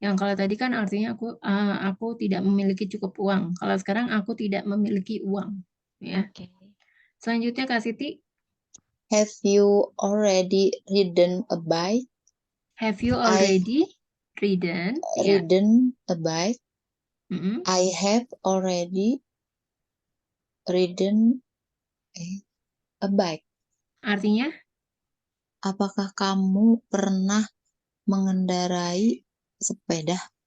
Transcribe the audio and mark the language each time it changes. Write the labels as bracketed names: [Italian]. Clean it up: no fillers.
[Indonesian] yang kalau tadi kan artinya aku tidak memiliki cukup uang. Kalau sekarang aku tidak memiliki uang ya. [English] Okay. [Indonesian] Selanjutnya Kak Siti. [English] Have you already ridden a bike? Have you already? Ridden, ya. ridden a bike. Mm-mm. I have already ridden a bike. [Indonesian] Artinya Apakah kamu pernah mengendarai sepeda?